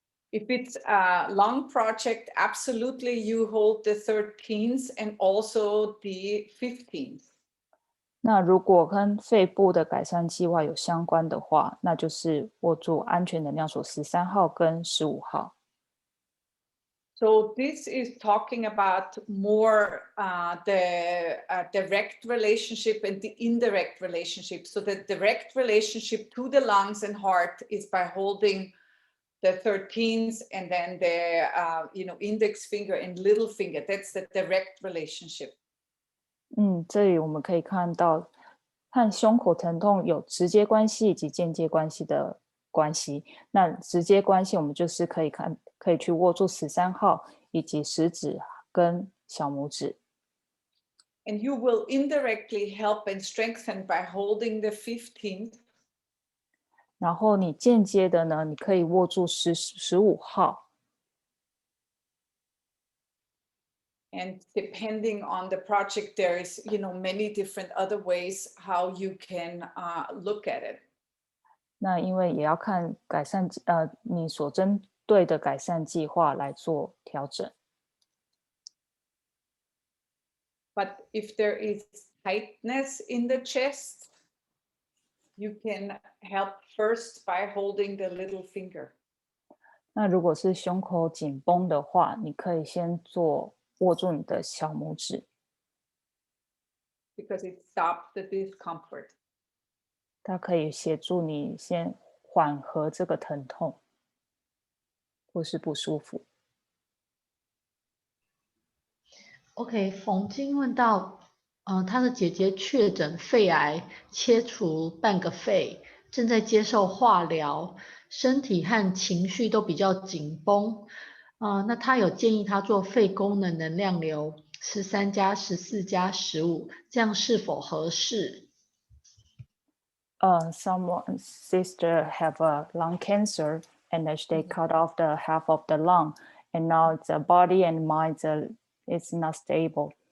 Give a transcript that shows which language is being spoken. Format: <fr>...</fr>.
<en>If it's a lung project, absolutely you hold the 13s and also the 15s.</en> <zh>那如果跟肺部的改善计划有相关的话，那就是握住安全能量锁13号跟15号。</zh> <en>So this is talking about more the direct relationship and the indirect relationship. So the direct relationship to the lungs and heart is by holding the 13th and then the index finger and little finger. That's the direct relationship.</en> <zh>这里我们可以看到，和胸口疼痛有直接关系以及间接关系的关系。那直接关系，我们就是可以去握住13号以及食指跟小拇指。</zh> <en>And you will indirectly help and strengthen by holding the 15th.</en> <zh>然后你间接的呢，你可以握住15号。</zh> <en>And depending on the project, there is, many different other ways how you can look at it.</en> <zh>那因为也要看你所针对的改善计划来做调整。</zh> <en>But if there is tightness in the chest, you can help first by holding the little finger.</en> <zh>那如果是胸口紧绷的话，你可以先握住你的小拇指。</zh> <en>Because it stops the discomfort.</en> <zh>它可以协助你先缓和这个疼痛或是不舒服。 OK， 冯金问到，他的姐姐确诊肺癌，切除半个肺，正在接受化疗，身体和情绪都比较紧绷。那他有建议他做肺功能能量流13+14+15，这样是否合适</zh> <en>？Someone's sister have a lung cancer and they cut off the half of the lung, and now the body and mind is not stable.</en>